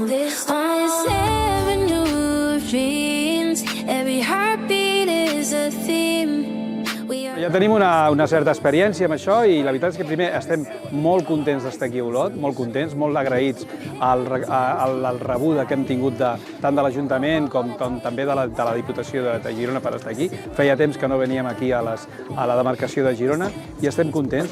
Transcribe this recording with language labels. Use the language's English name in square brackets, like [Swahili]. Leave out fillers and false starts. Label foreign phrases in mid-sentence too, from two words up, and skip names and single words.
[English] On this avenue of dreams, every heartbeat is a theme. [Catalan] Ja tenim una certa experiència amb això i la veritat és que primer estem molt contents d'estar aquí a Olot, molt contents, molt agraïts al rebuda que hem tingut tant de l'Ajuntament com també de la Diputació de Girona per estar aquí. Feia temps que no veníem aquí a la demarcació de Girona i estem contents.